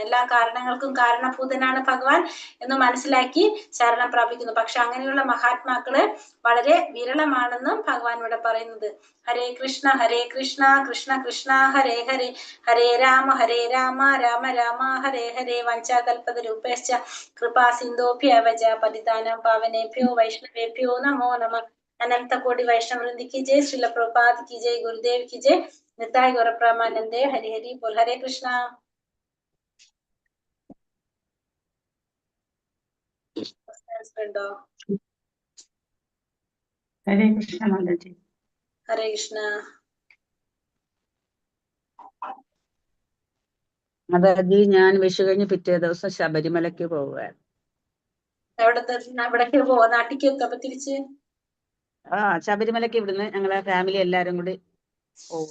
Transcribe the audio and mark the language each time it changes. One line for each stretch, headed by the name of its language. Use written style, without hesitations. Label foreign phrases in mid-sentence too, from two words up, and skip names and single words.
Malayalam: എല്ലാ കാരണങ്ങൾക്കും കാരണഭൂതനാണ് ഭഗവാൻ എന്ന് മനസ്സിലാക്കി ശരണം പ്രാപിക്കുന്നു. പക്ഷെ അങ്ങനെയുള്ള മഹാത്മാക്കള് വളരെ വിരളമാണെന്നും ഭഗവാൻ ഇവിടെ പറയുന്നത്.
Sanskrit: ഹരേ കൃഷ്ണ കൃഷ്ണ കൃഷ്ണ ഹരേ ഹരേ, ഹരേ രാമ രാമ രാമ ഹരേ ഹരേ. വഞ്ചാകൽപതരൂപേശ്ച കൃപാ സിന്ധോഭ്യവച പതിതാനാം പാവനേഭ്യോ വൈഷ്ണവേഭ്യോ നമോ നമഃ.
Hindi: अनंत कोटि वैष्णव वृंद की जय, श्रील प्रभुपाद की जय, गुरुदेव की जय, निताय गौर प्रेमानंदे। हरि हरि बोल। हरे कृष्णा।
Sanskrit: ഹരേ കൃഷ്ണ
Malayalam: മാതാജി.
Hindi: हरे कृष्णा।
Malayalam: മാതാജി, ഞാൻ വിഷു കഴിഞ്ഞ് പിറ്റേ ദിവസം ശബരിമലയ്ക്ക് പോവുകയാണ്. എവിടേക്ക് പോവാ? നാട്ടിലേക്ക് എത്തപ്പോ തിരിച്ച് ശബരിമലയ്ക്ക് ഇവിടുന്ന് ഞങ്ങളെ ഫാമിലി എല്ലാരും കൂടി പോവുക.